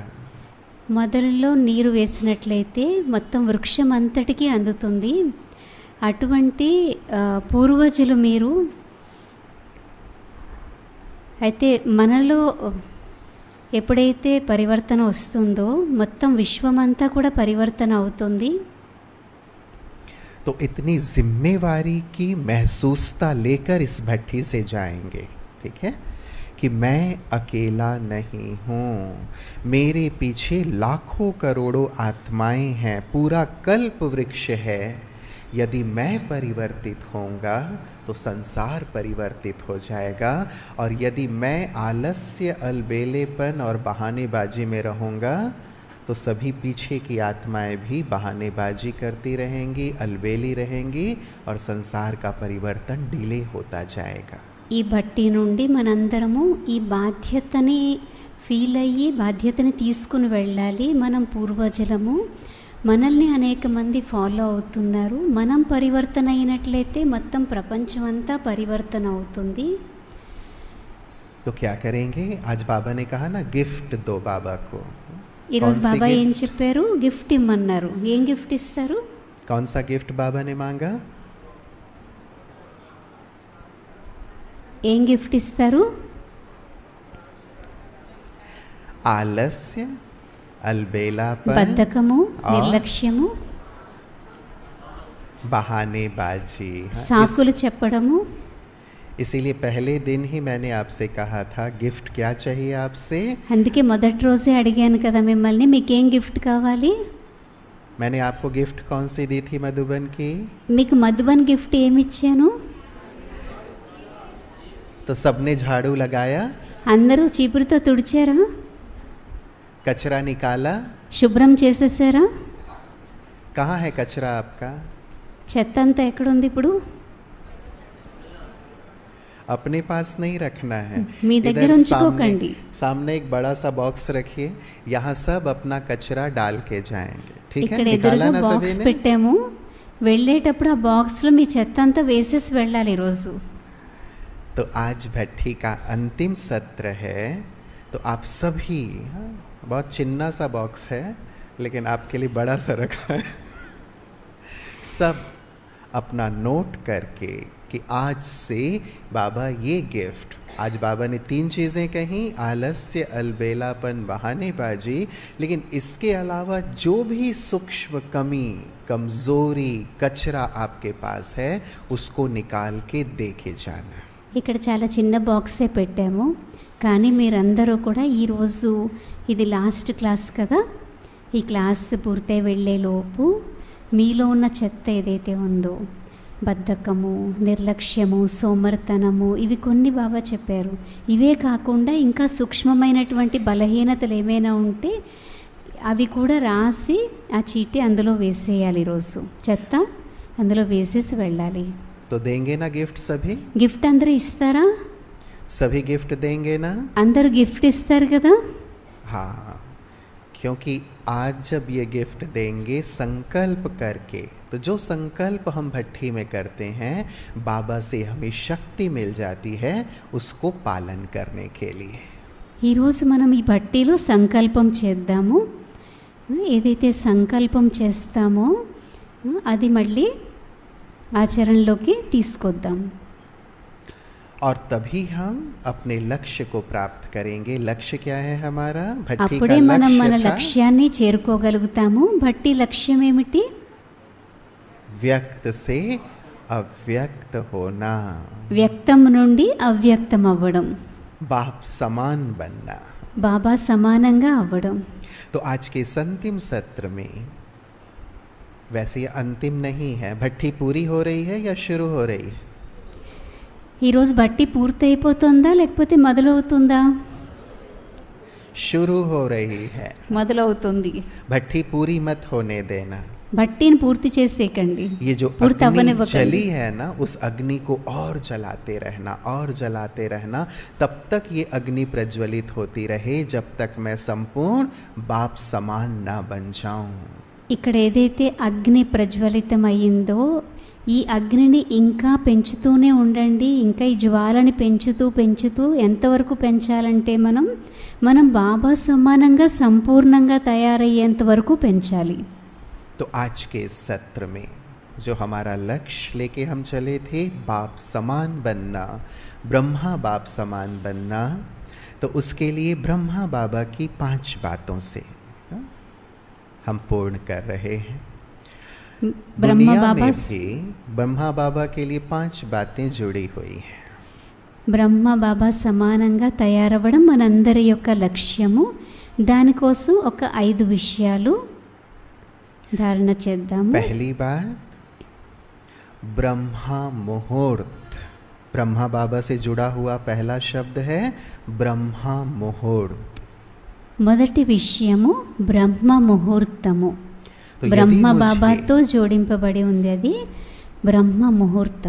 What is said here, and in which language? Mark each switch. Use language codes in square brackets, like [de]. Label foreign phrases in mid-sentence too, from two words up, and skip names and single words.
[te] మొదలలో నీరు వేసినట్లయితే మొత్తం వృక్షం అంతటికీ అందుతుంది. అటువంటి పూర్వజులు మీరు. అయితే మనలో ఎప్పుడైతే పరివర్తన వస్తుందో మొత్తం విశ్వమంతా కూడా పరివర్తన అవుతుంది. [hi] तो इतनी जिम्मेवारी की महसूसता लेकर इस भट्टी से जाएंगे, ठीक है, कि मैं अकेला नहीं हूँ, मेरे पीछे लाखों करोड़ों आत्माएं हैं, पूरा कल्प वृक्ष है। यदि मैं परिवर्तित होऊंगा तो संसार परिवर्तित हो जाएगा, और यदि मैं आलस्य, अलबेलेपन और बहानेबाजी में रहूँगा तो सभी पीछे की आत्माएं भी बहानेबाजी करती रहेंगी, अलबेली रहेंगी, और संसार का परिवर्तन डिले होता जाएगा। [te] ఈ బట్టి నుండి మనందరము ఈ బాధ్యతని ఫీల్ అయ్యి బాధ్యతని తీసుకుని వెళ్ళాలి. మనం పూర్వజలము, మనల్ని అనేక మంది ఫాలో అవుతున్నారు. మనం పరివర్తన అయినట్లయితే మొత్తం ప్రపంచం అంతా పరివర్తన అవుతుంది. [hi] तो क्या करेंगे? आज बाबा ने कहा ना, गिफ्ट दो बाबा को। [te] ఈరోజు బాబా ఏం చెప్పారు? గిఫ్ట్ ఇమ్మన్నారు. ఏం గిఫ్ట్ ఇస్తారు? [hi] कौन सा गिफ्ट बाबा ने मांगा? [te] ఏం గిఫ్ట్ ఇస్తారు? [hi] आलस्य, अलबेलापन, [te] బద్ధకము, నిర్లక్ష్యము, [hi] बहानेबाजी, [te] సాకులు చెప్పడము. [hi] इसीलिए पहले दिन ही मैंने आपसे कहा था, गिफ्ट क्या चाहिए आपसे? [te] అందుకే మొదటి రోజే అడిగాను కదా మిమ్మల్ని, మీకేం గిఫ్ట్ కావాలి? [hi] मैंने आपको गिफ्ट कौन सी दी थी मधुबन की? [te] మీకు మధుబన్ గిఫ్ట్ ఏమి ఇచ్చాను? [hi] तो सबने झाड़ू लगाया, [te] అందరూ చీపురుతో తుడిచారా? [hi] कचरा निकाला। [te] శుభ్రం చేసేసారా? [hi] कहाँ है कचरा आपका? [te] చెత్త అంతా ఎక్కడుంది ఇప్పుడు? [hi] अपने पास नहीं रखना है, [te] మీ దగ్గర ఉంచుకోకండి. [hi] सामने एक बड़ा सा बॉक्स रखिए, यहाँ सब अपना कचरा डाल के जाएंगे, ठीक है? [te] ఇక్కడ [hi] निकाला [te] ఎదురుగా [hi] ना [te] బాక్స్ [hi] सभी ने? [te] పెట్టాము. వెళ్ళేటప్పుడు ఆ బాక్స్లో మీ చెత్త అంతా వేసేసి వెళ్ళాలి ఈరోజు. [hi] तो आज भट्टी का अंतिम सत्र है, तो आप सभी, हाँ, बहुत चिन्ना सा बॉक्स है लेकिन आपके लिए बड़ा सा रखा है, सब अपना नोट करके कि आज से बाबा ये गिफ्ट, आज बाबा ने 3 चीज़ें कहीं, आलस्य, अलबेलापन, बहानेबाजी, लेकिन इसके अलावा जो भी सूक्ष्म कमी, कमज़ोरी, कचरा आपके पास है उसको निकाल के देके जाना। [te] ఇక్కడ చాలా చిన్న బాక్సే పెట్టాము, కానీ మీరందరూ కూడా ఈరోజు ఇది [en] last class [te] కదా, ఈ క్లాస్ పూర్తయి వెళ్ళేలోపు మీలో ఉన్న చెత్త ఏదైతే ఉందో, బద్ధకము, నిర్లక్ష్యము, సోమర్తనము, ఇవి కొన్ని బాబా చెప్పారు. ఇవే కాకుండా ఇంకా సూక్ష్మమైనటువంటి బలహీనతలు ఏమైనా ఉంటే అవి కూడా రాసి ఆ చీటీ అందులో వేసేయాలి. ఈరోజు చెత్త అందులో వేసేసి వెళ్ళాలి. [hi] तो देंगे ना गिफ्ट सभी? [te] గిఫ్ట్ అందరూ ఇస్తారా? [hi] सभी गिफ्ट देंगे ना? [te] అందరూ గిఫ్ట్ ఇస్తారు కదా. [hi] हाँ, क्योंकि आज जब ये गिफ्ट देंगे संकल्प करके, तो जो संकल्प हम भट्टी में करते हैं बाबा से हमें शक्ति मिल जाती है उसको पालन करने के लिए। [te] ఈరోజు మనం ఈ భట్టీలో సంకల్పం చేద్దాము. ఏదైతే సంకల్పం చేస్తామో అది మళ్ళీ ఆచరణలోకి తీసుకొద్దాం. [hi] और तभी हम अपने लक्ष्य को प्राप्त करेंगे। लक्ष्य क्या है हमारा? भट्टी [te] అప్పుడే [hi] का [te] మనం మన [hi] लक्ष्य था [te] లక్ష్యాన్ని చేరుకోగలుగుతాము. భట్టి లక్ష్యం ఏమిటి? [hi] व्यक्त से अव्यक्त होना, [te] వ్యక్తం నుండి అవ్యక్తం అవ్వడం, [hi] बाप समान बनना। [te] బాబా సమానంగా అవ్వడం. [hi] तो आज के इस अंतिम सत्र में, वैसे ये अंतिम नहीं है, भट्टी पूरी हो रही है या शुरू हो रही है? [te] ఈరోజు బట్టి పూర్తి అయిపోతుందా లేకపోతే మొదలవుతుందా? [hi] शुरू हो रही है। [te] మొదలవుతుంది. [hi] भट्टी पूरी मत होने देना। [te] భట్టిని పూర్తి చేసేయకండి. [hi] ये जो [te] పూర్తి [hi] अग्नि [te] అవ్వనివ్వకండి. [hi] जली है ना, उस अग्नि को और जलाते रहना और जलाते रहना, तब तक ये अग्नि प्रज्वलित होती रहे जब तक मैं संपूर्ण बाप समान ना बन जाऊं। [te] ఇక్కడ ఏదైతే అగ్ని ప్రజ్వలితమయ్యిందో ఈ అగ్నిని ఇంకా పెంచుతూనే ఉండండి. ఇంకా ఈ జ్వాలని పెంచుతూ ఎంతవరకు పెంచాలంటే మనం బాబా సమానంగా సంపూర్ణంగా తయారయ్యేంత వరకు పెంచాలి. [hi] तो आज के इस सत्र में जो हमारा लक्ष्य लेके हम चले थे, बाप समान बनना, ब्रह्मा बाप समान बनना, तो उसके लिए ब्रह्मा बाबा की 5 बातों से हम पूर्ण कर रहे हैं। ब्रह्मा दुनिया बाबा में भी ब्रह्मा बाबा के लिए 5 बातें जुड़ी हुई हैं। [te] బ్రహ్మ బాబా సమానంగా తయారవ్వడం మనందరి యొక్క లక్ష్యము. దానికోసం ఒక 5 విషయాలు धारणा చేద్దాము. [hi] पहली बात, ब्रह्मा मुहूर्त। ब्रह्मा बाबा से जुड़ा हुआ पहला शब्द है ब्रह्मा मुहूर्त। [te] మొదటి విషయము బ్రహ్మ ముహూర్తము. [hi] तो [te] బ్రహ్మ బాబాతో జోడింపబడి ఉంది అది బ్రహ్మ ముహూర్తం.